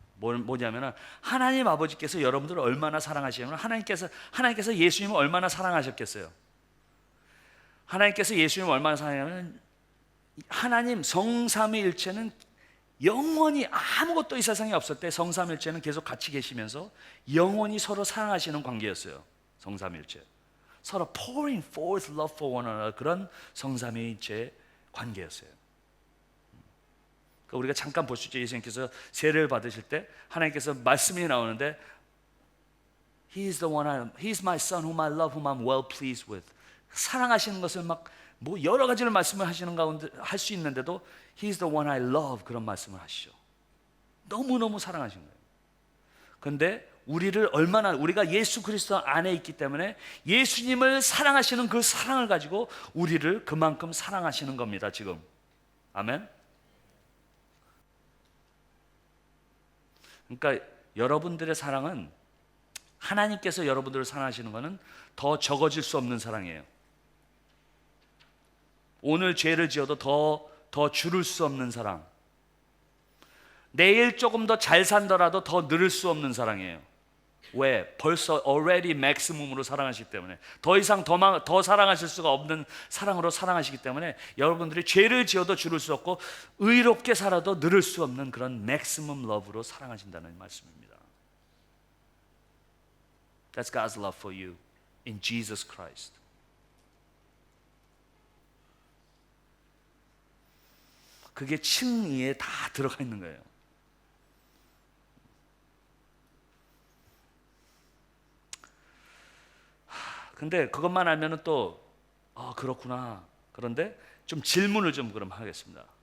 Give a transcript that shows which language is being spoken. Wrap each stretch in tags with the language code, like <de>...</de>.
<ko>뭐냐면 하나님 아버지께서 여러분들을 얼마나 사랑하시냐면, 하나님께서 예수님을 얼마나 사랑하셨겠어요? 하나님께서 예수님을 얼마나 사랑하냐면, 하나님 성삼위일체는 영원히 아무것도 이 세상에 없을 때 성삼일체는 계속 같이 계시면서 영원히 서로 사랑하시는 관계였어요. 성삼일체 서로</ko> <en>pouring forth love for one another,</en> <ko>그런 성삼위일체 관계였어요. 그러니까 우리가 잠깐 볼 수 있죠. 예수님께서 세례를 받으실 때 하나님께서 말씀이 나오는데</ko> <en>He's my son whom I love, whom I'm well pleased with.</en> <ko>사랑하시는 것을 막 여러 가지를 말씀을 하시는 가운데 할 수 있는데도</ko> <en>He's the one I love,</en> <ko>그런 말씀을 하시죠. 너무너무 사랑하신 거예요. 그런데 우리를 얼마나, 우리가 예수 그리스도 안에 있기 때문에 예수님을 사랑하시는 그 사랑을 가지고 우리를 그만큼 사랑하시는 겁니다, 지금. 아멘. 그러니까 여러분들의 사랑은, 하나님께서 여러분들을 사랑하시는 것은 더 적어질 수 없는 사랑이에요. 오늘 죄를 지어도 더 줄을 수 없는 사랑. 내일 조금 더 잘 산더라도 더 늘을 수 없는 사랑이에요. 왜? 벌써</ko> <en>already maximum</en> <ko>으로 사랑하시기 때문에, 더 이상 더 사랑하실 수가 없는 사랑으로 사랑하시기 때문에 여러분들이 죄를 지어도 줄일 수 없고 의롭게 살아도 늘을 수 없는 그런</ko> <en>maximum love</en> <ko>로 사랑하신다는 말씀입니다.</ko> <en>That's God's love for you in Jesus Christ.</en> <ko>그게 칭의에 다 들어가 있는 거예요. 근데 그것만 알면은 또 그렇구나. 그런데 좀 질문을 좀 그럼 하겠습니다.</ko>